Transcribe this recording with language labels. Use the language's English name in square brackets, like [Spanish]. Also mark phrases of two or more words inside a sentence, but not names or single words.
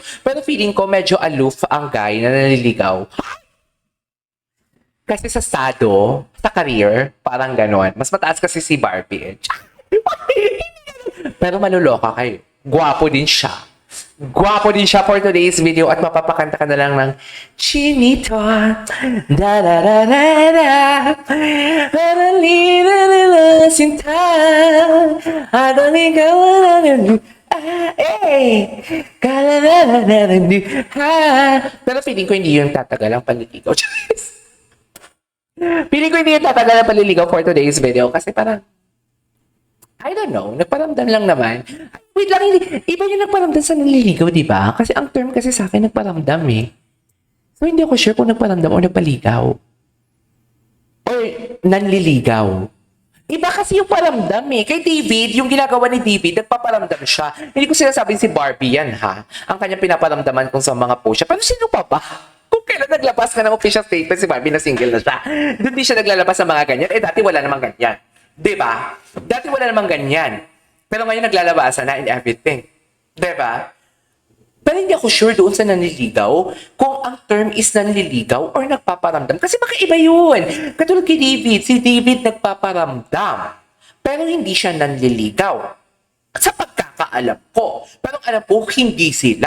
[Filipino] Pero feeling ko medyo aloof ang guy na nanliligaw. Kasi sa sado, sa career, parang ganon. Mas mataas kasi si Barbie. Pero maluloka kayo. Gwapo din siya. Gwapo din siya [English] for today's video [Filipino] at mapapakanta ka na lang ng Chinito. Da da da da da. Adalina nila sinta. Adalina wala pero feeling ko hindi yung tatagal ang panliligaw. Feeling ko hindi yung tatagal ang panliligaw [English] for today's video [Filipino] kasi parang [English] I don't know, [Filipino] nagparamdam lang naman. Wait lang, iba yung nagparamdam sa nanliligaw, di ba? Kasi ang term kasi sa akin nagparamdam eh. So hindi ako sure kung nagparamdam o nagpaligaw. Or nanliligaw. Iba kasi yung paramdam eh. Kay David, yung ginagawa ni David, nagpaparamdam siya. Hindi ko sinasabing si Barbie yan ha. Ang kanyang pinaparamdaman kung sa mga post siya. Pero sino pa ba? Kung kailan naglabas ka ng [English] official statement [Filipino] si Barbie na single na siya. Doon di siya naglalabas ng mga ganyan. Eh dati wala namang ganyan. Diba? Dati wala namang ganyan. Pero ngayon naglalabasan na [English] in everything. [Filipino] Diba? Pero hindi ako sure doon sa nanliligaw kung ang term is nanliligaw or nagpaparamdam. Kasi baka iba yun. Katulad kay David, si David nagpaparamdam. Pero hindi siya nanliligaw. Sa pagkakaalam ko. Pero alam ko, hindi sila.